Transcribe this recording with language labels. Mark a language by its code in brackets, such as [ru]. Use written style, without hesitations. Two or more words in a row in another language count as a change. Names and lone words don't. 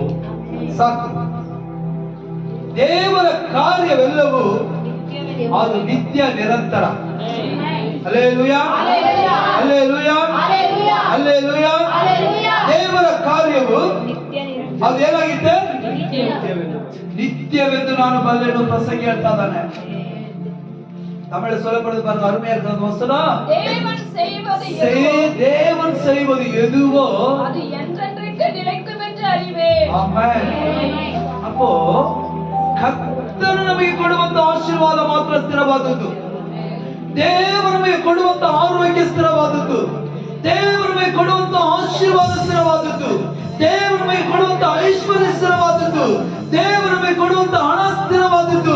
[kn] ಸಾಕು. ದೇವರ ಕಾರ್ಯವೆಲ್ಲವೂ ಅದು ನಿತ್ಯ ನಿರಂತರ. ಹಲ್ಲೆಲೂಯಾ, ಹಲ್ಲೆಲೂಯಾ, ಹಲ್ಲೆಲೂಯಾ. ದೇವರ ಕಾರ್ಯವು ಅದು ಏನಾಗಿದೆ? ನಿತ್ಯವೆಂದು ನಾನು ಬಲ್ಲೆನು. ಪ್ರಸಂಗಿ ಹೇಳ್ತಾ ಇದ್ದಾನೆ. [ta] தமிழ் சொல்லப்படுது பாருங்க, அருமையா இருக்கிறது வசனம். தேவன் செய்வது எதுவோ அது என்றென்றைக்கு நிலைக்கும் என்று அறிவேன். ஆமென். [kn] அப்போ ಕರ್ತನು ನಮಗೆ ಕೊಡುವಂತ ಆಶೀರ್ವಾದ ಮಾತ್ರ ಸ್ಥಿರವಾದದ್ದು. ದೇವರು ನಮಗೆ ಕೊಡುವಂತ ಆರೋಗ್ಯ ಸ್ಥಿರವಾದದ್ದು. ದೇವರು ನಮಗೆ ಕೊಡುವಂತ ಆಶೀರ್ವಾದ ಸ್ಥಿರವಾದದ್ದು. ದೇವರು ನಮಗೆ ಕೊಡುವಂತ ಐಶ್ವರ್ಯ ಸ್ಥಿರವಾದದ್ದು. ದೇವರು ನಮಗೆ ಕೊಡುವಂತ ಹಣ ಸ್ಥಿರವಾದದ್ದು.